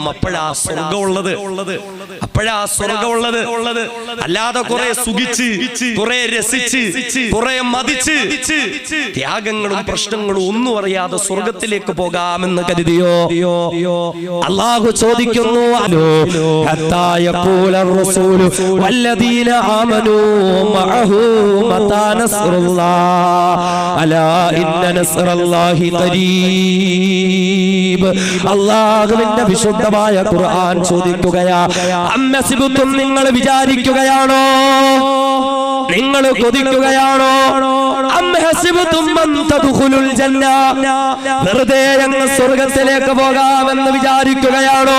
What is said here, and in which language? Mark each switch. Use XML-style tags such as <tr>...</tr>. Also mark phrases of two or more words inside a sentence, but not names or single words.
<ml>അപ്പോഴാ സ്വർഗമുള്ളത്. അല്ലാതെ കുറെ സുഖിച്ച്, കുറെ രസിച്ച്, കുറെ മതിച്ച്, ത്യാഗങ്ങളും പ്രശ്നങ്ങളും ഒന്നും അറിയാതെ സ്വർഗത്തിലേക്ക് പോകാമെന്ന് കരുതിയോ? അള്ളാഹു ചോദിക്കുന്നു,</ml> <ar>معه متى نصر الله ألا إن نصر الله قريب.</ar> <ml>അല്ലാഹുവിന്റെ വിശുദ്ധമായ ഖുർആൻ ചോദിക്കുകയാ, അമ്മസിബുത്തും, നിങ്ങൾ വിചാരിക്കുകയാണോ, നിങ്ങൾ കൊതിക്കുകയാണോ? വെറുതെ അങ്ങ് സ്വർഗത്തിലേക്ക് പോകാമെന്ന് വിചാരിക്കുകയാണോ?</ml>